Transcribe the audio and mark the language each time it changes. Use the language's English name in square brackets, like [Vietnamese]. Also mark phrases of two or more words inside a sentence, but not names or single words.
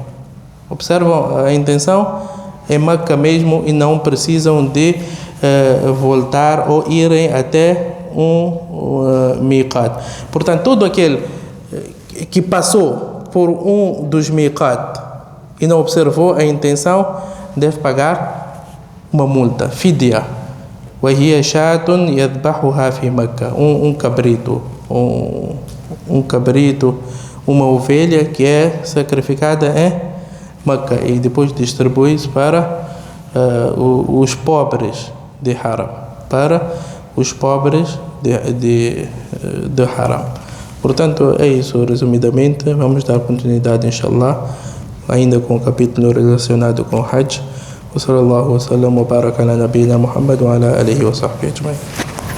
[Portuguese] Observam a intenção em Makkah mesmo e não precisam de voltar ou irem até um miqat. Portanto, todo aquele que passou por um dos miqat e não observou a intenção deve pagar uma multa, fidya. [Arabic] وهي شاة يذبحها في مكة. [Portuguese] Um cabrito, uma ovelha que é sacrificada em Meca e depois distribui-se para os pobres de Haram, de Haram. Portanto, é isso, resumidamente. Vamos dar continuidade, inshallah, ainda com o capítulo relacionado com Hajj. [Arabic] وصلى الله وسلم وبارك على نبينا محمد وعلى آله وصحبه أجمعين.